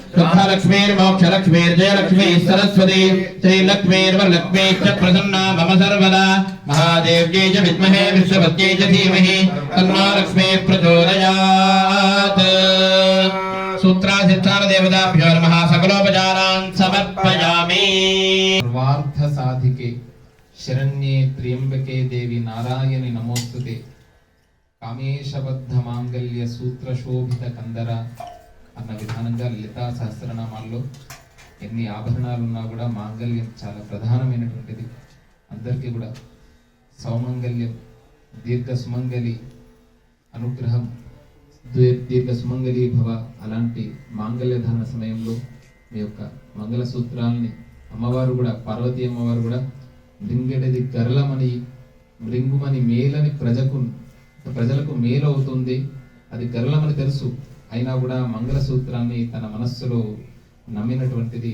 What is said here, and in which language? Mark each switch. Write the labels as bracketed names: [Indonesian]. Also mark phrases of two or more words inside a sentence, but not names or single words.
[Sanskrit] शुद्धलक्ष्मीर्मोक्षलक्ष्मीर्जयलक्ष्मी सरस्वती श्रीलक्ष्मीर्वरलक्ष्मी च प्रसन्ना मम सर्वदा महादेव्यै च विद्महे विश्ववत्यै च धीमहि तन्नो लक्ष्मीः प्रचोदयात्। सूत्राधिष्ठान देवताभ्यो नमः। सकलोपचारान् समर्पयामि। सर्वार्थ साधिके शरण्ये त्र्यंबके देवी नारायणि नमोस्तुते కామేశబద్ధ మాంగళ్య సూత్ర శోభిత కందర [Telugu] అన్న విధానంగా లలితా సహస్రనామాల్లో ఎన్ని ఆభరణాలు ఉన్నా కూడా మాంగళ్యం చాలా ప్రధానమైనటువంటిది. అందరికీ కూడా సౌమంగళ్యం, దీర్ఘ సుమంగళి అనుగ్రహం, దీర్ఘ సుమంగళి భవ అలాంటి మాంగళ్య ధారణ సమయంలో మీ యొక్క మంగళ సూత్రాలని అమ్మవారు కూడా, పార్వతీ అమ్మవారు కూడా మృంగెడది గరళమని మృంగుమని మేలని ప్రజలకు మేలు అవుతుంది, అది గరళమని తెలుసు, అయినా కూడా మంగళ సూత్రాన్ని తన మనస్సులో నమ్మినటువంటిది.